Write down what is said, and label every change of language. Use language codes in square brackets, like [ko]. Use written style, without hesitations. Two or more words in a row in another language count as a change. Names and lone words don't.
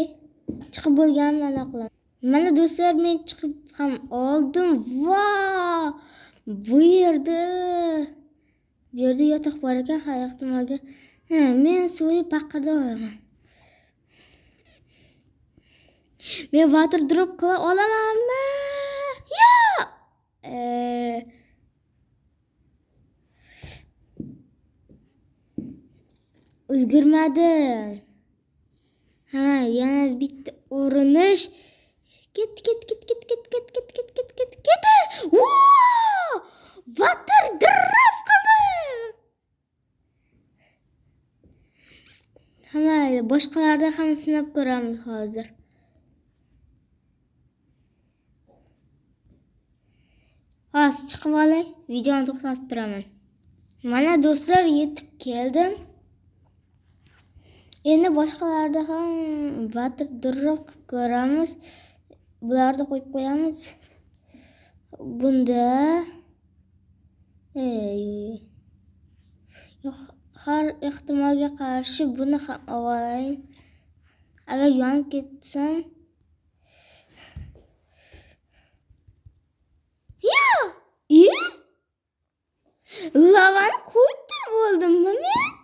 [uz] Chiqib bo'lganimdan qilaman. Mana do'stlar, men chiqib ham oldim. Vau! Bu yerda yotoq bor ekan, ha, ehtimolga. Men so'yib paqirda olaman. Men [en] water drop [uz] qila olamanmi? Yo'q! O'zgarmadim. Yana bitta urinish. Ket. Wow! [en] Water drop [uz] qildim. Boshqalarda ham sinab ko'ramiz hozir. Hozir chiqib olay, videoni to'xtatib turaman. Mana do'stlar, yetib keldim. Endi boshqalarda ham [en] water drop [uz] ko'ramiz. Bularni qo'yib qo'yamiz. Bunda har ehtimolga qarshi buni ham olayin. Agar yonib ketsam, lavani qo'yib turib oldimmi men?